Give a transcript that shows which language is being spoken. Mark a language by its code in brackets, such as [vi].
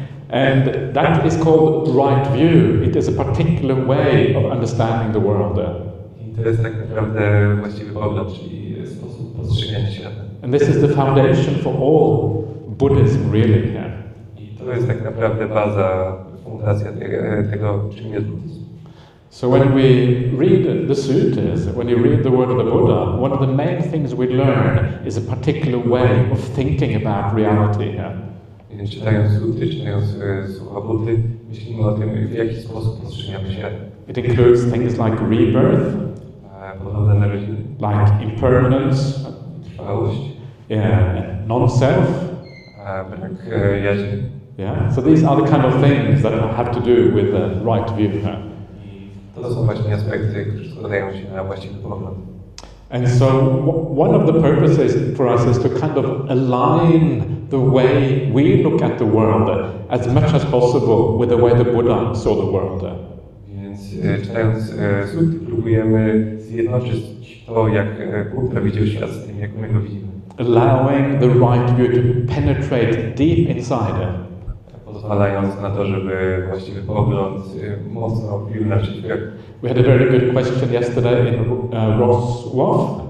[en] And that is called right view. It is a particular way of understanding the world. [pl] I to jest tak naprawdę właściwy pogląd, czyli sposób postrzegania świata. [en] And this is the foundation for all Buddhism, really. [pl] I to jest tak naprawdę baza, fundacja tego, czym jest buddyzm. [en] So when we read the sutras, when you read the word of the Buddha, one of the main things we learn is a particular way of thinking about reality. [pl] Więc czytając sutry, czytając słowa Buddy, myślimy o tym, w jaki sposób postrzegamy świat. [en] It includes things like rebirth, [pl] Podobne narodziny, [en] like impermanence, [pl] trwałość, [en] non-self. [pl] Brak jaźni. [en] Yeah. So these are the kind of things that have to do with the right view. [pl] To są właśnie aspekty, które składają się na właściwy pogląd. [en] And so one of the purposes for us is to kind of align the way we look at the world as much as possible with the way the Buddha saw the world. [pl] Więc czytając sutry próbujemy zjednoczyć to, jak Buddha widział świat z tym, jak my go widzimy. [en] Allowing the right view to penetrate deep inside. [pl] Pozwalając na to, żeby właściwy pogląd mocno wbił nasz świat. [en] We had a very good question yesterday in Wrocław.